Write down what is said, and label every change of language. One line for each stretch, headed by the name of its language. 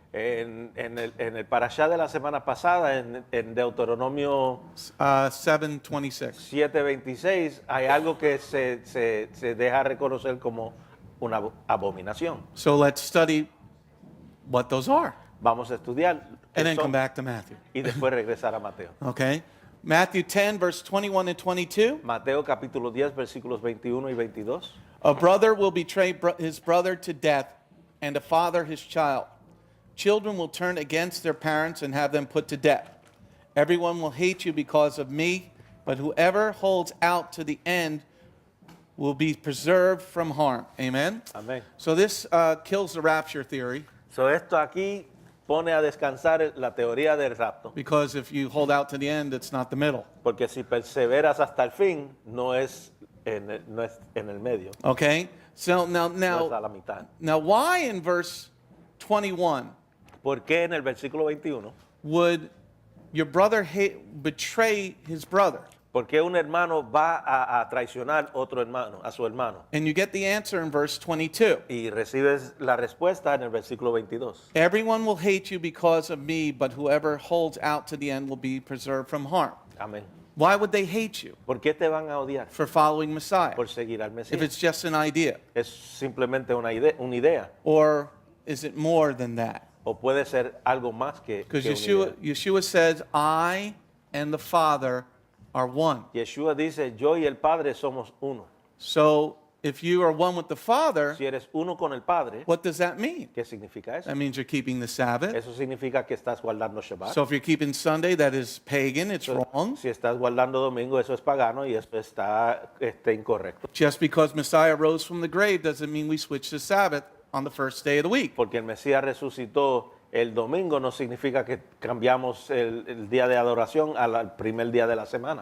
Spanish: En el parashá de la semana pasada, en Deuteronomio 7:26. 7:26, hay algo que se deja reconocer como una abominación.
English: So let's study what those are,
Spanish: Vamos a estudiar
English: and then
Spanish: qué
English: come
Spanish: son
English: back to Matthew.
Spanish: y después regresar a Mateo.
English: Okay? Matthew 10, verse 21 and 22.
Spanish: Mateo capítulo 10, versículos 21 y 22.
English: A brother will betray his brother to death, and a father his child. Children will turn against their parents and have them put to death. Everyone will hate you because of me, but whoever holds out to the end will be preserved from harm. Amen?
Spanish: Amén.
English: So this kills the rapture theory,
Spanish: So esto aquí pone a descansar la teoría del rapto,
English: because if you hold out to the end, it's not the middle.
Spanish: porque si perseveras hasta el fin, no es en el medio,
English: Okay? So
Spanish: no es a la mitad.
English: now why in verse 21
Spanish: ¿Por qué en el versículo 21?
English: would your brother betray his brother?
Spanish: ¿Por qué un hermano va a traicionar otro hermano, a su hermano?
English: And you get the answer in verse 22.
Spanish: Y recibes la respuesta en el versículo 22.
English: Everyone will hate you because of me, but whoever holds out to the end will be preserved from harm.
Spanish: Amén.
English: Why would they hate you?
Spanish: ¿Por qué te van a odiar?
English: For following Messiah?
Spanish: Por seguir al
English: If
Spanish: Mesías.
English: it's just an idea.
Spanish: Es simplemente una idea.
English: Or is it more than that?
Spanish: O puede ser algo más que
English: Because
Spanish: una idea.
English: Yeshua says, I and the Father are one.
Spanish: Yeshua dice, yo y el Padre somos uno.
English: So if you are one with the Father,
Spanish: Si eres uno con el Padre,
English: what does that mean?
Spanish: ¿qué significa eso?
English: That means you're keeping the Sabbath.
Spanish: Eso significa que estás guardando Shabbat.
English: So if you're keeping Sunday, that is pagan, it's wrong.
Spanish: Si estás guardando domingo, eso es pagano y eso está incorrecto.
English: Just because Messiah rose from the grave doesn't mean we switch to Sabbath on the first day of the week.
Spanish: Porque el Mesías resucitó el domingo no significa que cambiamos el día de adoración al primer día de la semana.